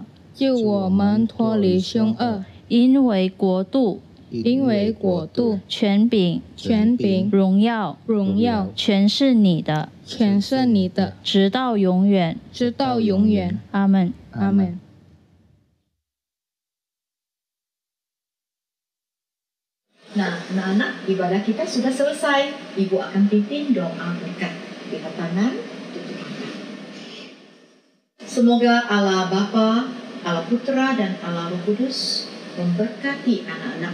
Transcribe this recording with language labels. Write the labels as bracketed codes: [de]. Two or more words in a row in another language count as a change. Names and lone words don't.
[zh] 救我们脱离凶恶。因为国度、因为国度、权柄、荣耀、全是你的，全是你的，直到永远，直到永远。阿门，阿门。 [id] Nah, anak-anak, ibadah kita sudah selesai. Ibu akan pimpin doa berkat. Lipat tangan, tutup mata. Semoga Allah Bapa, Allah Putra, dan Allah Roh Kudus memberkati anak-anak.